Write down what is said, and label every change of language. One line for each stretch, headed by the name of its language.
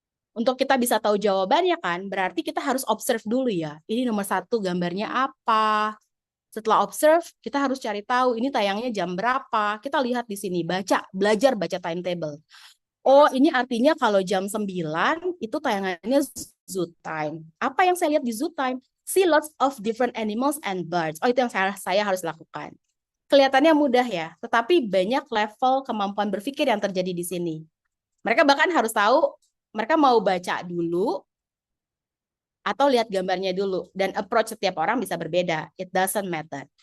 Indonesian: Untuk kita bisa tahu jawabannya kan, berarti kita harus observe dulu ya. Ini nomor 1 gambarnya apa? Setelah observe, kita harus cari tahu ini tayangnya jam berapa. Kita lihat di sini, belajar baca timetable. Oh, ini artinya kalau jam 9 itu tayangannya zoo time. Apa yang saya lihat di zoo time?
English: See lots of different animals and birds.
Indonesian: Oh, itu yang saya harus lakukan. Kelihatannya mudah ya, tetapi banyak level kemampuan berpikir yang terjadi di sini. Mereka bahkan harus tahu, mereka mau baca dulu, atau lihat gambarnya dulu. Dan approach setiap orang bisa berbeda.
English: It doesn't matter.